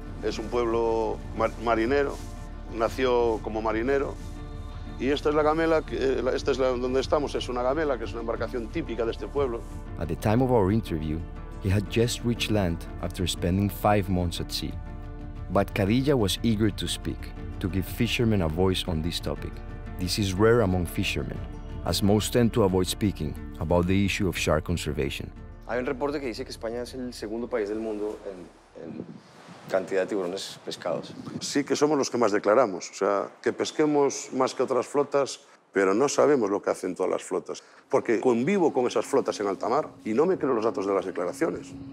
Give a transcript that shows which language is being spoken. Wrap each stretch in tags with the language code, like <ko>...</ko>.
<es>Es un pueblo marinero, nació como marinero. Y esta es la gamela, esta es donde estamos, es una gamela, que es una embarcación típica de este pueblo.</es> <en>At the time of our interview, he had just reached land after spending 5 months at sea. But Cadilla was eager to speak, to give fishermen a voice on this topic. This is rare among fishermen, as most tend to avoid speaking about the issue of shark conservation.</en> <es>Hay un reporte que dice que España es el segundo país del mundo en cantidad de tiburones pescados. Sí que somos los que más declaramos, o sea, que pesquemos más que otras flotas, pero no sabemos lo que hacen todas las flotas, porque convivo con esas flotas en alta mar y no me creo los datos de las declaraciones.</es>